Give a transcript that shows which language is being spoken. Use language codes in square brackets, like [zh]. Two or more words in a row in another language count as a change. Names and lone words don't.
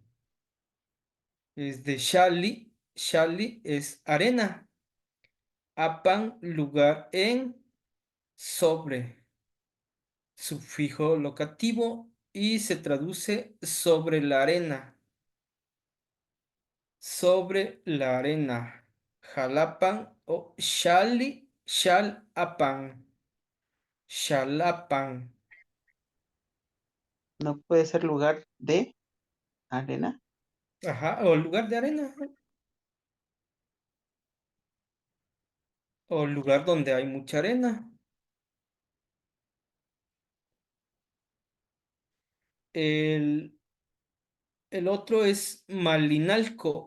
[es] Es de Xali. Xali es arena. Apan, lugar en, sobre. Sufijo locativo y se traduce sobre la arena. Sobre la arena. Jalapan o Xali, Xalapan. Xalapan. No puede ser lugar de arena. Ajá, o lugar de arena. O lugar donde hay mucha arena. El, el otro es Malinalco.